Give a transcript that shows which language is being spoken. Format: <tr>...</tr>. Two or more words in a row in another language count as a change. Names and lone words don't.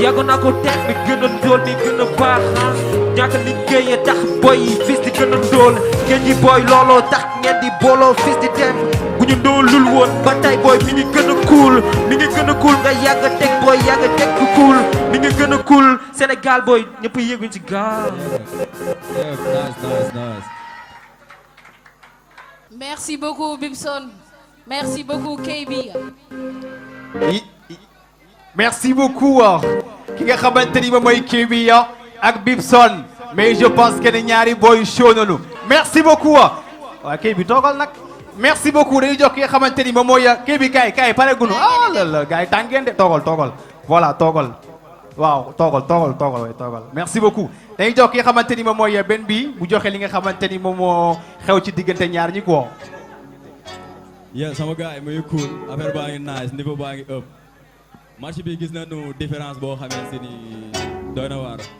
<wo>Yàgg naa ko def, mi gën a ndóol, mi gën a baax, ah. Ñàkk liggéey tax boy yi fiis di gën a ndóol, géej gi boy looloo tax ngeen di booloo fiis di dem. Bu ñu ndóolul woon ba tey boy mi ngi gën a cool, mi ngi gën a cool nga yàgg teg boy yàgg teg ku cool, mi ngi gën a cool Sénégal boy ñëpp yëguñ ci gaal.</wo> <en>Yeah, nice, nice, nice.</en> <fr>Merci beaucoup Bibson, merci beaucoup K B. I-, i-, merci beaucoup, ah.</fr> <wo>Ki nga xamante ni moom mooy K B, ah, ak Bibson.</wo> <fr>Mais je pense que</fr> <wo>ne ñaari boy show nañu.</wo> <fr>Merci beaucoup,</fr> <wo>ah. Waa K B toogal nag.</wo> <fr>Merci beaucoup,</fr> <wo>dañuy jox ki nga xamante ni moom mooy, ah, K B kaay, kaay, pare gunu.</wo> <fr>Ah là là,</fr> <wo>gars yi tàng ngeen de. Toogal, toogal. Voilà, toogal. Waaw, toogal, toogal, toogal, oui, toogal.</wo> <fr>Merci beaucoup.</fr> <wo>Dañuy jox ki nga xamante ni moom mooy, ah, Ben B, mu joxe li nga xamante ni moom moo xew ci diggante ñaar ñi, quoi. Yeah, sama gars yi muy cool, affaire baa ngi nice, niveau baa ngi up. Match bi gis nañu différence boo xamante ni doy na waar.</wo>